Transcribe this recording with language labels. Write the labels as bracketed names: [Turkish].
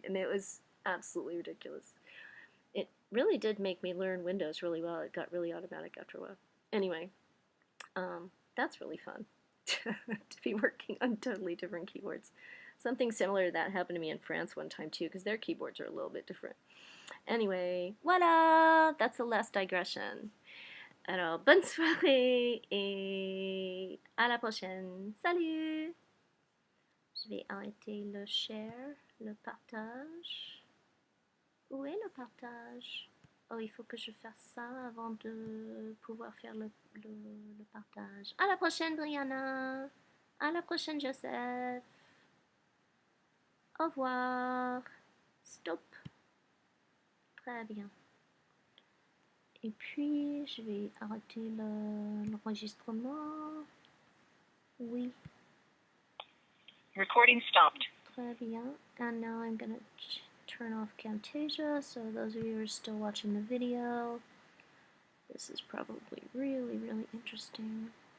[English] And it was absolutely ridiculous. It really did make me learn Windows really well. It got really automatic after a while. Anyway, that's really fun to be working on totally different keyboards. Something similar to that happened to me in France one time too, because their keyboards are a little bit different. Anyway, voilà, that's the last digression. [French] Alors, bonne soirée et à la prochaine. Salut! Je vais arrêter le share, le partage. Où est le partage? Oh, il faut que je fasse ça avant de pouvoir faire le partage. À la prochaine, Brianna. À la prochaine, Joseph. Au revoir. Stop. Très bien. Et puis, je vais arrêter l'enregistrement. Oui. [English] Recording stopped. [French] Très bien. [English] And now I'm going to turn off Camtasia, so those of you who are still watching the video, this is probably really, really interesting.